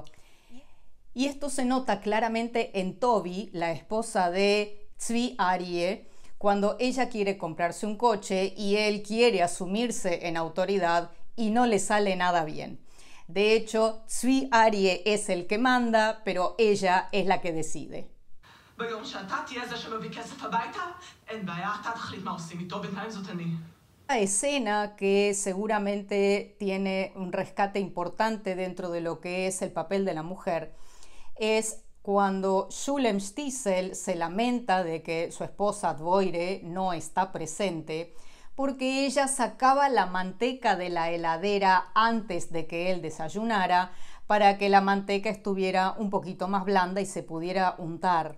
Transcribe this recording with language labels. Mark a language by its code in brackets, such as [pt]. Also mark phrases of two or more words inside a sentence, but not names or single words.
[es] Y esto se nota claramente en Tobi, la esposa de Tzvi Arie, cuando ella quiere comprarse un coche y él quiere asumirse en autoridad y no le sale nada bien. De hecho, Tzvi Arie es el que manda, pero ella es la que decide. [he] ביום שאתה תהיה זה שמביא כסף הביתה, אין בעיה, אתה תחליט מה עושים איתו, בינתיים זאת אני. [es] Una escena que seguramente tiene un rescate importante dentro de lo que es el papel de la mujer es cuando Shulem Stiesel se lamenta de que su esposa Dvoire no está presente porque ella sacaba la manteca de la heladera antes de que él desayunara para que la manteca estuviera un poquito más blanda y se pudiera untar.